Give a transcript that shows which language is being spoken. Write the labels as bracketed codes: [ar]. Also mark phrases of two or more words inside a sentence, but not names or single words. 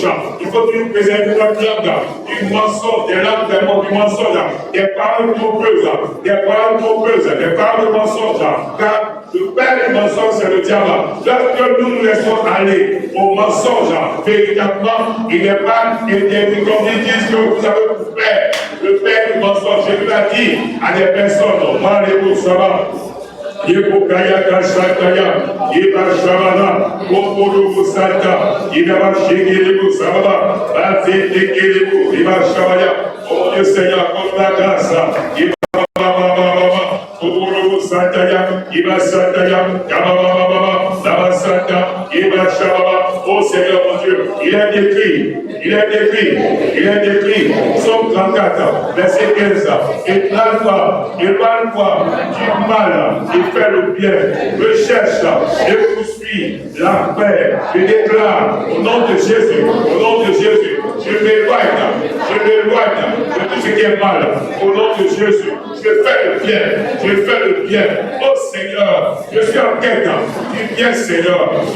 [fr] Il faut que tu préserves notre langue du mensonge, des langues du mensonge, des paroles trompeuses, des paroles de mensonge. Car le père du mensonge, c'est le diable. Lorsque nous nous laissons aller au mensonge, véritablement, il n'est pas interdit comme ils disent que vous avez fait. Le père du mensonge, Jésus l'a dit à des personnes, Maléo, ça va. Yebukaya Kashataya, Yeba Shabana, Koporo Sata, Yeba Shigiribu Sababa, Bazete Kiribu, Yeba Shabaya, oh Dieu Seigneur, comme la grâce, Yeba Baba, Koporo Sataya, Yeba Sataya, Yaba Baba, Sata, Yeba Shababa, oh Seigneur mon Dieu, il est décrit, Somme 34, verset 15, épargne-toi du mal, et fais le bien, recherche et poursuis la paix, je déclare au nom de Jésus, je m'éloigne de tout ce qui est mal, au nom de Jésus, je fais le bien, oh Seigneur, je suis en quête du bien Seigneur,